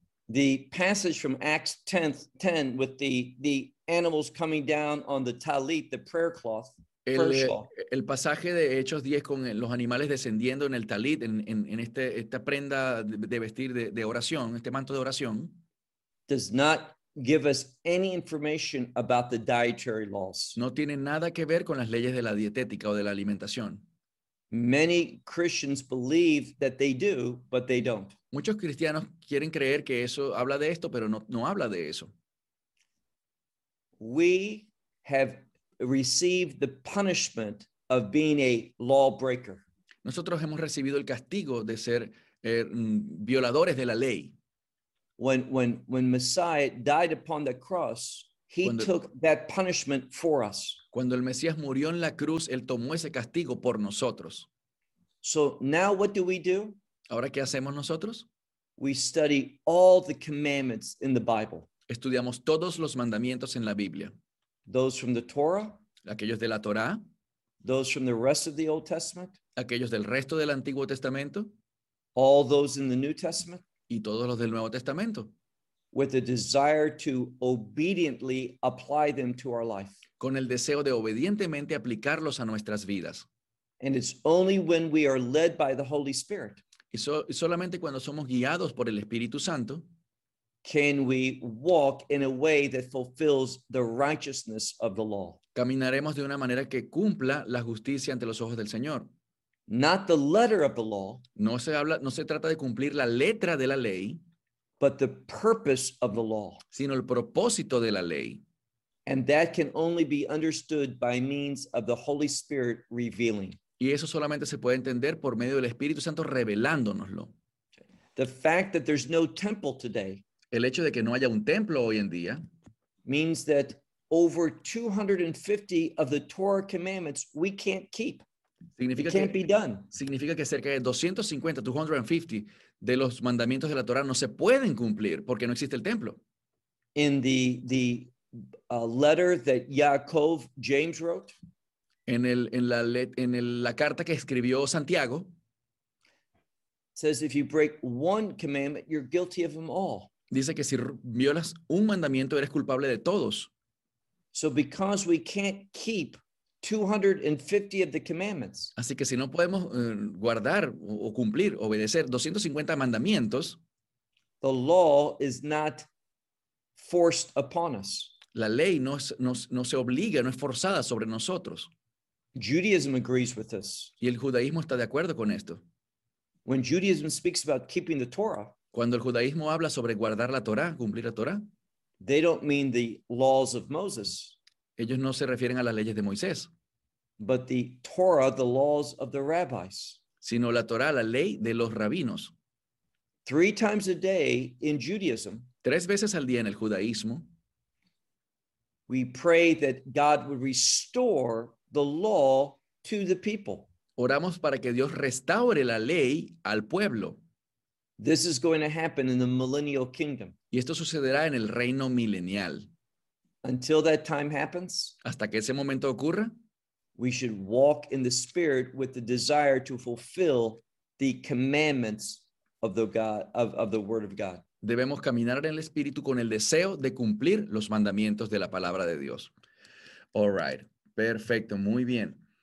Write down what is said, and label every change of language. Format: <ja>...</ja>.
<en>The passage from Acts 10 with the animals coming down on the talit, the prayer cloth,</en> <es>el pasaje de Hechos 10 con los animales descendiendo en el talit, en esta prenda de vestir de oración, este manto de oración,</es> <en>does not give us any information about the dietary laws.</en> <es>No tiene nada que ver con las leyes de la dietética o de la alimentación.</es> <en>Many Christians believe that they do, but they don't.</en> <es>Muchos cristianos quieren creer que eso habla de esto, pero no habla de eso.</es> <en>We have receive the punishment of being a lawbreaker.</en> <es>Nosotros hemos recibido el castigo de ser violadores de la ley.</es> <en>When Messiah died upon the cross, he took that punishment for us.</en> <es>Cuando el Mesías murió en la cruz, él tomó ese castigo por nosotros.</es> <en>So now what do we do?</en> <es>¿Ahora qué hacemos nosotros?</es> <en>We study all the commandments in the Bible.</en> <es>Estudiamos todos los mandamientos en la Biblia.</es> <en>Those from the Torah.</en> <es>Aquellos de la Torá.</es> <en>Those from the rest of the Old Testament.</en> <es>Aquellos del resto del Antiguo Testamento.</es> <en>All those in the New Testament.</en> <es>Y todos los del Nuevo Testamento.</es> <en>With a desire to obediently apply them to our life.</en> <es>Con el deseo de obedientemente aplicarlos a nuestras vidas.</es> <en>And it's only when we are led by the Holy Spirit.</en> <es>Solamente cuando somos guiados por el Espíritu Santo.</es> <en>Can we walk in a way that fulfills the righteousness of the law?</en> <es>Caminaremos de una manera que cumpla la justicia ante los ojos del Señor.</es> <en>Not the letter of the law.</en> <es>No se trata de cumplir la letra de la ley.</es> <en>But the purpose of the law.</en> <es>Sino el propósito de la ley.</es> <en>And that can only be understood by means of the Holy Spirit revealing.</en> <es>Y eso solamente se puede entender por medio del Espíritu Santo revelándonoslo.</es> <en>The fact that there's no temple today.</en> <es>El hecho de que no haya un templo hoy en día.</es> <en>Means that over 250 of the Torah commandments we can't keep.</en> <es>Significa que cerca de 250 de los mandamientos de la Torá no se pueden cumplir porque no existe el templo.</es> <en>In the letter that Yaakov James wrote.</en> <es>En la carta que escribió Santiago.</es> <en>Says if you break one commandment, you're guilty of them all.</en> <es>Dice que si violas un mandamiento eres culpable de todos.</es> <en>So because we can't keep 250 of the commandments.</en> <es>Así que si no podemos guardar o cumplir, obedecer 250 mandamientos,</es> <en>the law is not forced upon us.</en> <es>La ley no se obliga, no es forzada sobre nosotros.</es> <en>Judaism agrees with this.</en> <es>Y el judaísmo está de acuerdo con esto.</es> <en>When Judaism speaks about keeping the Torah,</en> <es>cuando el judaísmo habla sobre guardar la Torá, cumplir la Torá,</es> <en>they don't mean the laws of Moses.</en> <es>Ellos no se refieren a las leyes de Moisés.</es> <en>But the Torah, the laws of the rabbis.</en> <es>Sino la Torah, la ley de los rabinos.</es> <en>Three times a day in Judaism.</en> <es>Tres veces al día en el judaísmo.</es> <en>We pray that God would restore the law to the people.</en> <es>Oramos para que Dios restaure la ley al pueblo.</es> <en>This is going to happen in the millennial kingdom.</en> <es>Y esto sucederá en el reino milenial.</es> <en>Until that time happens,</en> <es>hasta que ese momento ocurra,</es> <en>we should walk in the Spirit with the desire to fulfill the commandments of the God of the Word of God.</en> <es>Debemos caminar en el Espíritu con el deseo de cumplir los mandamientos de la palabra de Dios.</es> <en>All right,</en> <es>perfecto, muy bien.</es>